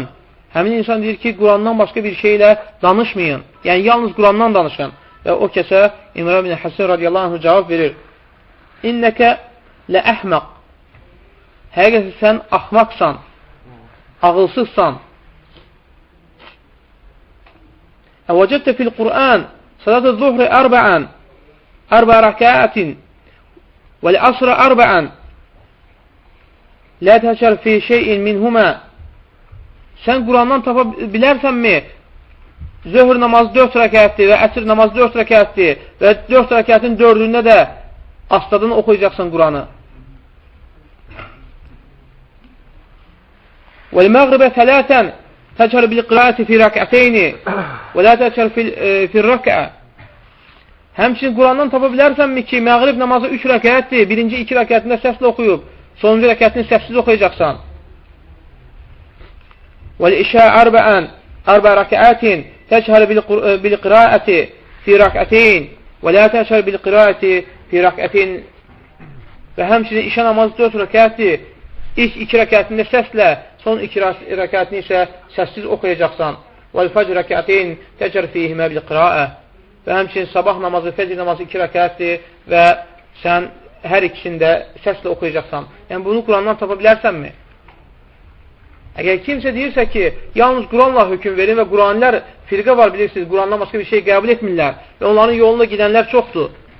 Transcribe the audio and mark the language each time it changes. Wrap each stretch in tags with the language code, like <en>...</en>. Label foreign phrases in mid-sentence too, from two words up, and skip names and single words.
<az>Həmin insan deyir ki, Qurandan başqa bir şeylə danışmayın. Yəni, yalnız Qurandan danışın. Və o kəsə İmran bin Həsin</az> <ar>رضي الله عنه</ar> <az>cavab verir.</az> <ar>إنك لأحمق.</ar> <az>Həqiqətən sən axmaqsan, ağılsızsan.</az> <ar>وجدت في القرآن صلاة الظهر أربع ركعات والعصر أربعا لا تشر في شيء منهما.</ar> <az>Sən Qurandan tapa bilərsənmi? Zöhr namazı 4 rəkətdir və əsr namazı 4 rəkətdir və 4 rəkətin 4-ündə də astadın oxuyacaqsan Quranı.</az> <ar>وَالْمَغْرِبَ ثَلَاثًا تجهر بالقراءة في ركعتين ولا تجهر في الركعة.</ar> <az>Həmçinin Qurandan tapa bilərsənmi ki, məğrib namazı 3 rəkətdir, birinci 2 rəkətində səslə oxuyub, sonuncu rəkətini səssiz oxuyacaqsan.</az> <ar>وَالْإِشَاء أربع ركعات تجهر بالقراءة في ركعتين ولا تجهر بالقراءة في ركعتين.</ar> <az>Və həmçinin işə namazı 4 rəkətdir, ilk 2 rəkətində səslə, son 2 rəkətini isə səssiz oxuyacaqsan.</az> <ar>وَالْفَجْرَ رَكَعَتَيْنِ تَجْهَرْ فِيهِمَا بِالْقِرَاءَةِ.</ar> <az>Və həmçinin sabah namazı, fəcr namazı 2 rəkətdir və sən hər ikisində səslə oxuyacaqsan. Yəni, bunu Qurandan tapa bilərsənmi? Əgər kimsə deyirsə ki, yalnız Quranla hökm verin və Quranilər firqə var, bilirsiniz, Qurandan başqa bir şey qəbul etmirlər və onların yolunda gedənlər çoxdur.</az>